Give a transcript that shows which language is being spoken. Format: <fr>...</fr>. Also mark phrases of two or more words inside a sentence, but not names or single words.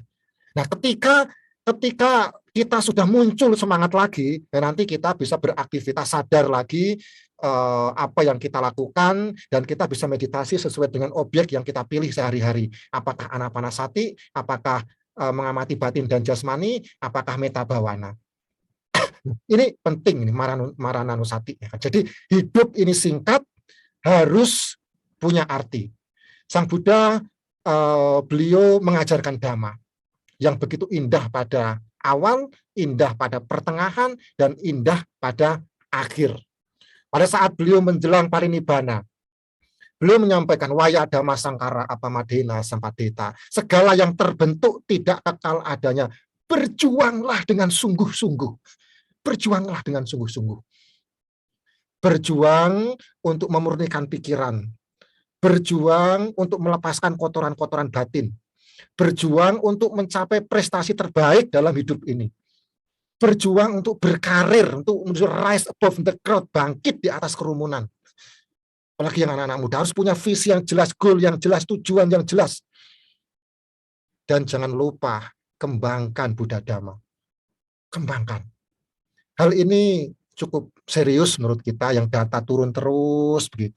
<id>Nah, ketika kita sudah muncul semangat lagi, nanti kita bisa beraktivitas sadar lagi apa yang kita lakukan, dan kita bisa meditasi sesuai dengan objek yang kita pilih sehari-hari. Apakah anapanasati, apakah mengamati batin dan jasmani, apakah</id> <pi>metta bhavana.</pi> <id>Ini penting, ini Marananusati. Jadi hidup ini singkat, harus punya arti. Sang Buddha, beliau mengajarkan Dhamma yang begitu indah pada awal, indah pada pertengahan, dan indah pada akhir. Pada saat beliau menjelang parinibbana, beliau menyampaikan</id> <pi>waya dhamma sangkara apamadena sampadeta.</pi> <id>Segala yang terbentuk tidak kekal adanya. Berjuanglah dengan sungguh-sungguh. Berjuanglah dengan sungguh-sungguh. Berjuang untuk memurnikan pikiran. Berjuang untuk melepaskan kotoran-kotoran batin. berjuang untuk mencapai prestasi terbaik dalam hidup ini, berjuang untuk berkarir, untuk</id> <en>rise above the crowd,</en> <id>bangkit di atas kerumunan. Apalagi yang anak-anak muda harus punya visi yang jelas, goal yang jelas, tujuan yang jelas. Dan jangan lupa kembangkan Buddha Dhamma. Kembangkan. Hal ini cukup serius menurut kita, yang data turun terus begitu.</id>